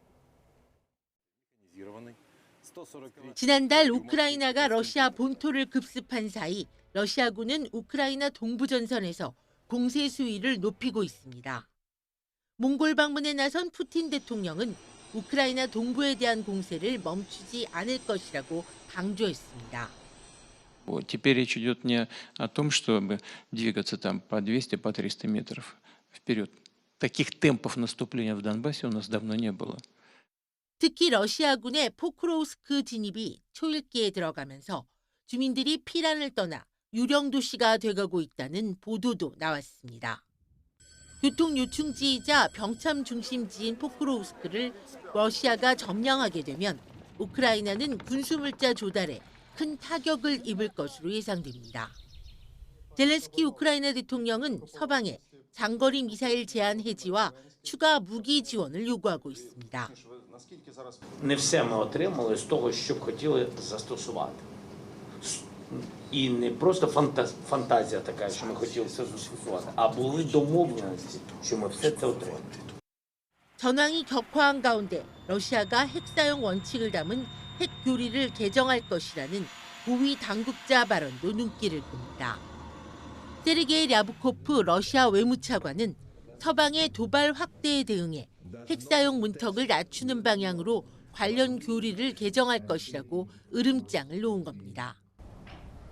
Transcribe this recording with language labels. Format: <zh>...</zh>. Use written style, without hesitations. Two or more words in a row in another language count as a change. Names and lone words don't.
<ko>지난달 우크라이나가 러시아 본토를 급습한 사이 러시아군은 우크라이나 동부 전선에서 공세 수위를 높이고 있습니다. 몽골 방문에 나선 푸틴 대통령은 우크라이나 동부에 대한 공세를 멈추지 않을 것이라고 강조했습니다.</ko> <ru>Теперь речь идет не о том, чтобы двигаться там по 200, по 300 метров вперед. Таких темпов наступления в Донбассе у нас давно не было.</ru> <ko>특히 러시아군의 포크로우스크 진입이 초읽기에 들어가면서 주민들이 피란을 떠나 유령 도시가 돼가고 있다는 보도도 나왔습니다. 교통 요충지이자 병참 중심지인 포크로우스크를 러시아가 점령하게 되면 우크라이나는 군수물자 조달에 큰 타격을 입을 것으로 예상됩니다. 젤렌스키 우크라이나 대통령은 서방에 장거리 미사일 제한 해지와 추가 무기 지원을 요구하고 있습니다.</ko> <uk>Не все ми отримали з того, що б хотіли застосувати. І не просто фантазія така, що ми хотіли все застосувати, а були домовленості, що ми все це отримаємо.</uk> <ko>전황이 격화한 가운데 러시아가 핵 사용 원칙을 담은 핵 교리를 개정할 것이라는 고위 당국자 발언도 눈길을 끕니다. 세르게이 랴브코프 러시아 외무차관은 서방의 도발 확대에 대응해 핵 사용 문턱을 낮추는 방향으로 관련 교리를 개정할 것이라고 으름장을 놓은 겁니다.</ko>